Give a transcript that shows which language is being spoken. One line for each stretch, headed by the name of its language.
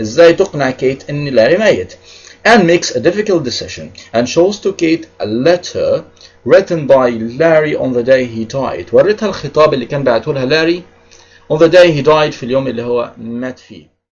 Arabic: ازاي تقنع كيت ان لاري ميت.
English: Anne makes a difficult decision and shows to Kate a letter written by Larry on the day he died.
Arabic: وريتها الخطاب اللي كان بعته لها لاري
English: on the day he died
Arabic: في اليوم اللي هو مات فيه.